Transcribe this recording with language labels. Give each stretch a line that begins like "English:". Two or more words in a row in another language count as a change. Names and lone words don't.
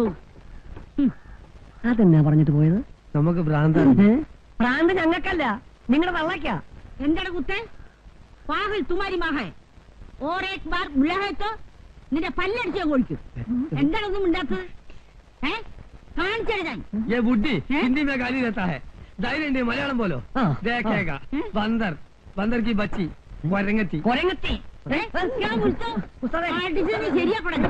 Malayalam: അതെന്നാ പറഞ്ഞിട്ട് പോയത്? നമുക്ക് ഭ്രാന്താണ്. ഭ്രാന്ത് ഞങ്ങൾക്കല്ല, നിങ്ങളുടെ തള്ളക്കാ. എന്താണ് കുത്തേ?
Hindi: पागल तुम्हारी माँ है और एक बार बुलाया तो
Malayalam: നിന്റെ പല്ലടിച്ച് ഞാൻ കൊഴിക്കും. എന്താണൊന്നും ഉണ്ടാത്തത്? കാണിച്ചത് ഞാൻ.
Hindi: ये बुड्ढी हिंदी में गाली देता है, धैर्य मलयालम बोलो. देखेगा बंदर, बंदर की बच्ची कोरंगती. क्या बोलते हो?
Malayalam: ശരിയാ പറഞ്ഞു.